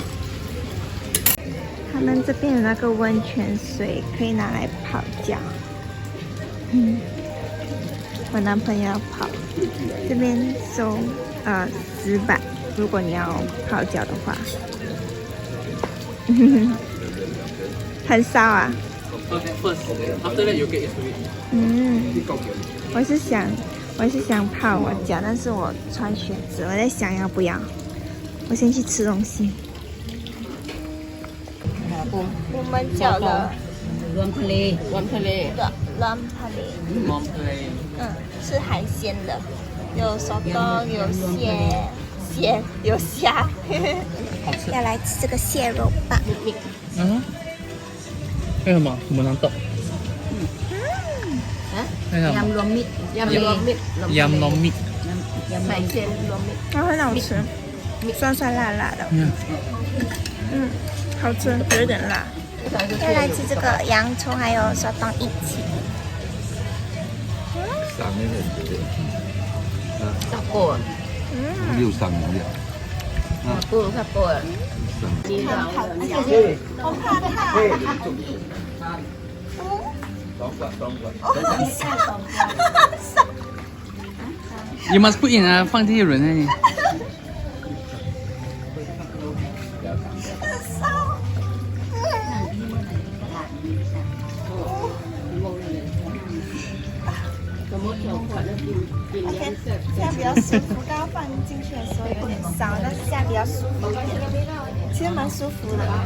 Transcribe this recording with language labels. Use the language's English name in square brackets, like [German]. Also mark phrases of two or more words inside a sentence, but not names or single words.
[Chinese] 他们这边有那个温泉水，可以拿来泡脚。我男朋友要泡，这边收10bahts，如果你要泡脚的话。很烧啊。 [English] After that you get used to it。 [Chinese] 我是想泡我脚，但是我穿靴子，我在想要不要。我先去吃东西。我们叫了 [Thai] รวมทะเลรวมทะเล lam pale， มอมทะเล [Chinese] 是海鲜的，有手冬，有蟹，有虾。好吃。要来吃这个蟹肉棒。嗯。为什么？我们能懂。 [Thai] ยำรวมมิตรยำรวมมิตร ยำน้องมิก ใส่เส้นรวมมิตร [Chinese] 然后很好吃，酸酸辣辣的。好吃，有点辣。要来吃这个洋葱还有手冬一起。上面的酒， [Thai] ตะโกน [Chinese] 没有上面的。 [Thai] ปูตะโกนดีแล้ว [English] You must put in [Chinese] 啊，放这些人那里。现在比较舒服，刚刚放进去的时候有点烧，但是现在比较舒服一点，其实蛮舒服的。